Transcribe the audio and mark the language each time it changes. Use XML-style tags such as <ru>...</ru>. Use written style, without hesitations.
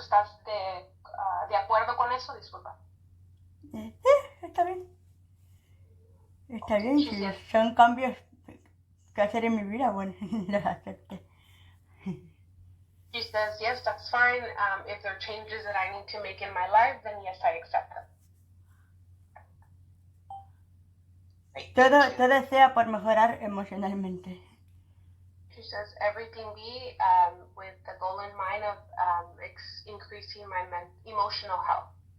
<es>¿Estás de acuerdo con eso? Disculpa. Está bien. Está bien, si son cambios que hacer en mi vida, bueno, los acepté.</es> <en>She says, yes, that's fine. If there are changes that I need to make in my life, then yes, I accept them.</en> <es>Todo sea por mejorar emocionalmente.</es> <en>She says, everything be with the goal in mind of increasing my emotional health.</en>